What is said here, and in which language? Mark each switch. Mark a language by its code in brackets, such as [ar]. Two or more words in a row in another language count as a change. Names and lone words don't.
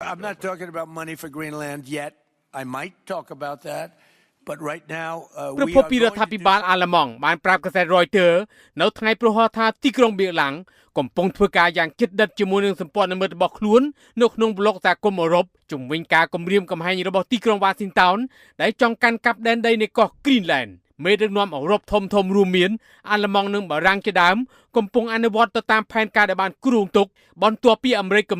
[en] I'm not talking about money for Greenland yet. I might talk about that, but right now [km] ប្រពន្ធពីរដ្ឋាភិបាលអាល្លឺម៉ង់បានប្រាប់កាសែត Reuters នៅថ្ងៃប្រហ័សថាទីក្រុងបៀឡាំងកំពុងធ្វើការយ៉ាងជិតដិតជាមួយនឹងសម្ព័ន្ធមិត្តរបស់ខ្លួននៅក្នុងប្លុកសហគមន៍អឺរ៉ុបជំវិញការគម្រាមកំហែងរបស់ទីក្រុង Washington ដែលចង់កាន់កាប់ដែនដីនៃកោះ Greenland មេដឹកនាំអឺរ៉ុបធំរួមមានអាល្លឺម៉ង់និងបារាំងជាដើមកំពុងអនុវត្តទៅតាមផែនការដែលបានគ្រោងទុកបន្ទាប់ពីអាមេរិកគ